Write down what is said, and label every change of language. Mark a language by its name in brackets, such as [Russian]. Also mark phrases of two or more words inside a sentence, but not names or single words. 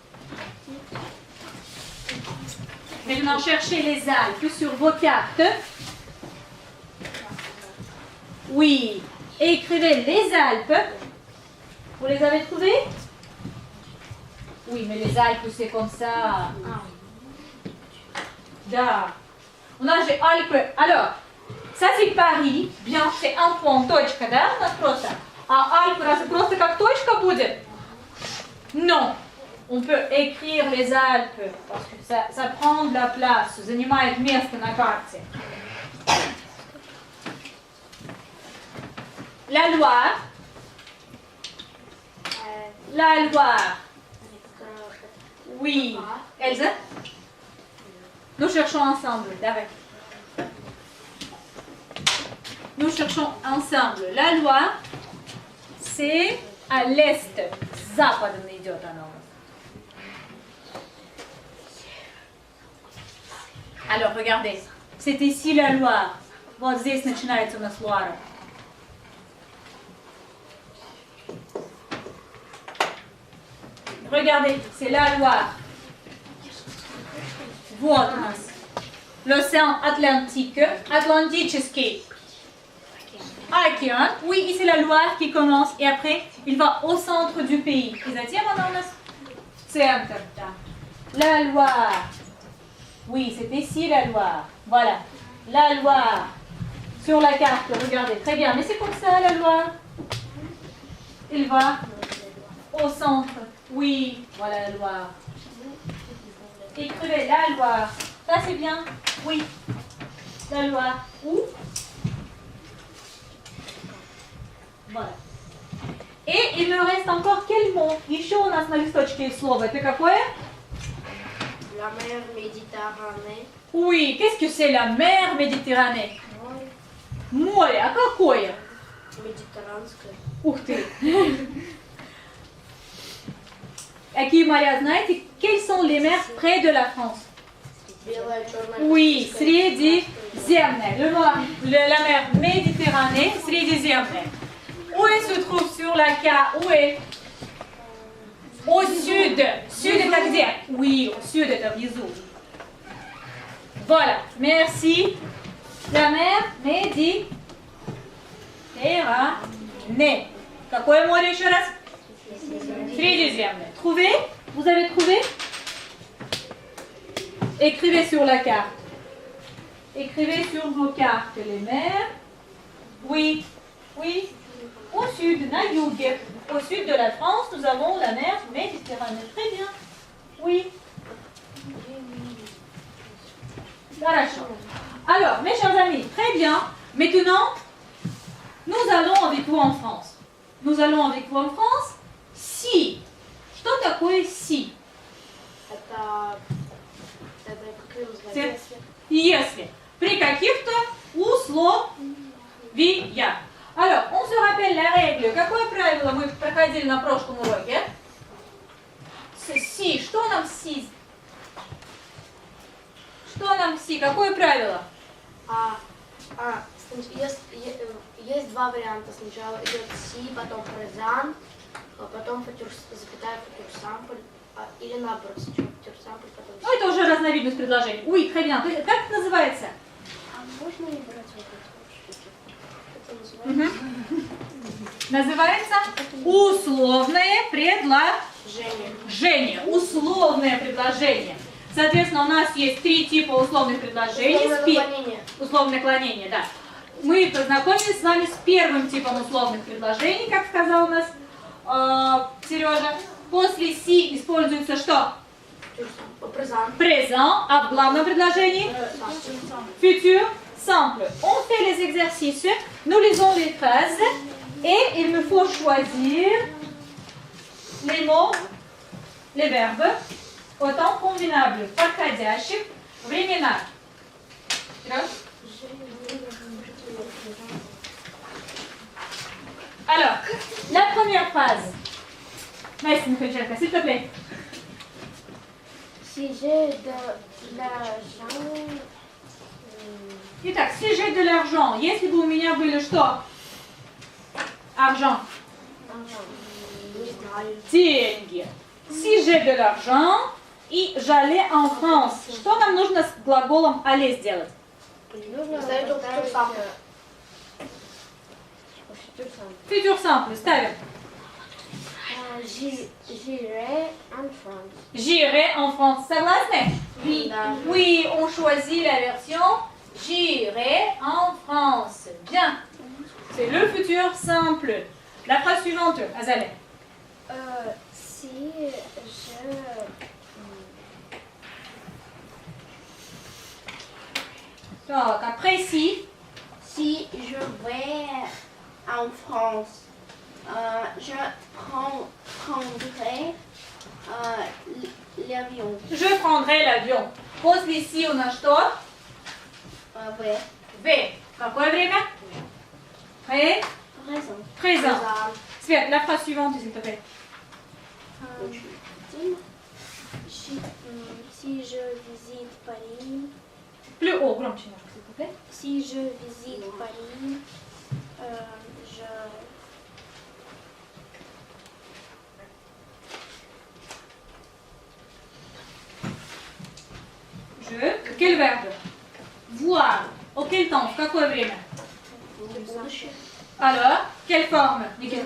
[French] Maintenant, cherchez les Alpes sur vos cartes. Oui. Écrivez les Alpes. Vous les avez trouvées? Oui, mais les Alpes, c'est comme ça. [Russian] Да. У нас же Альпы. [French] Alors, ça c'est Paris. Bien, c'est un point, [Russian] точка, да? У нас просто. А Альпы, разве просто как точка будет? [French] Non. On peut écrire les Alpes, parce que ça prend de la place, [Russian] занимает место на карте. [French] La Loire. La Loire. Oui. Elsa? Nous cherchons ensemble, David. Nous cherchons ensemble. La Loire, c'est à l'est. [Russian] Западно идет она у нас. [French] Alors, regardez. C'est ici la Loire. [Russian] Вот здесь начинается у нас Луара. [French] Regardez, c'est la Loire. [Russian] Вот у нас. [French] L'océan Atlantique. Atlantique. Океан. Oui, ici la Loire qui commence et après, il va au centre du pays. [Russian] И затем она у нас центр. [French] La Loire. Oui, c'est ici la Loire. Voilà. La Loire. Sur la carte, regardez. Très bien. Mais c'est comme ça, la Loire. Il va au centre. Oui, voilà la Loire. Écrivez la Loire. Ça, c'est bien. Oui. La Loire. Où? Voilà. Et il me reste encore quel mot? [Russian] Еще у нас на листочке есть слово. Это какое? [French] La mer Méditerranée. Oui, qu'est-ce que c'est la mer Méditerranée? [Russian] Море, а какое? Méditerranское. Ух ты! Какие моря знаете? [French] Quelles sont les mers près de la France? [Russian] Белая, черная. [French] Oui, Средиземная. La mer Méditerranée, Средиземная. Où elle se trouve sur la carte? Où est? Au sud. [Russian] Sud это где? [French] Oui, au sud [Russian] это внизу. [French] Voilà, merci. La mer Méditerranée. [Russian] Какое море еще раз? Средиземное. [French] Trouvé? Vous avez trouvé? Écrivez sur la carte. Écrivez sur vos cartes les mers. Oui, oui. Au sud, [Russian] на юге. [French] Au sud de la France, nous avons la mer Méditerranée. Très bien. Oui. Хорошо. Alors, mes chers amis, très bien. Maintenant, nous allons avec vous en France. Nous allons avec vous en France. Si. [Russian] Что такое si? Это как его звать? C'est если. При каких-то условиях. [French] Alors, on se rappelle la règle. [Russian] Какое правило мы проходили на прошлом уроке? Si. Что нам si? Что нам si? Какое правило? Есть два варианта. Сначала идет си, потом презент, потом запятая футурсампль, или наоборот, сначала футурсампль, потом си. Ну, это уже разновидность предложений. [French] Oui, très bien. [Russian] Как это называется? Можно не брать вот это? Это Называется называется? условное предложение. Условное предложение. Соответственно, у нас есть три типа условных предложений. Условное наклонение. Условное наклонение, да. Мы познакомились с вами с первым типом условных предложений, как сказал у нас Сережа. После си используется что? Présent, а в главном предложении? [French] Futur, simple. On fait les exercices, nous lisons les phrases et il me faut choisir les mots, les verbes au temps convenable, [Russian] подходящих времена. [French] Alors, la première phrase. Merci, Michael, s'il te plaît. Si j'ai de l'argent, Итак, si j'ai de l'argent, [Russian] если бы у меня были что? [French] Argent. [Russian] Не знаю. Деньги. [French] Si j'ai de l'argent и j'allais en France. [Russian] Что нам нужно с глаголом aller сделать? Ставить только [French] futur simple. Futur simple, [Russian] ставим. [French] J'irai en France. J'irai en France. Согласны? Oui. Да. Oui, on choisit la version j'irai en France. Bien. C'est le futur simple. La phrase suivante, Azaleh. Si je... Donc, après si, Si je vais en France, je prendrai l'avion. je prendrai l'avion. [Russian] После si у нас что? [French] Oui. [Russian] В. Какое время? [French] Présent. Présent. Свет, la phrase suivante, s'il te plaît. Si je visite Paris, Plus haut, [Russian] громче немножко, [French] s'il te plaît. si je visite Paris, je... Quel verbe? Voir. Auquel temps? [Russian] В какое время? [French] Alors, quelle forme? Nickel.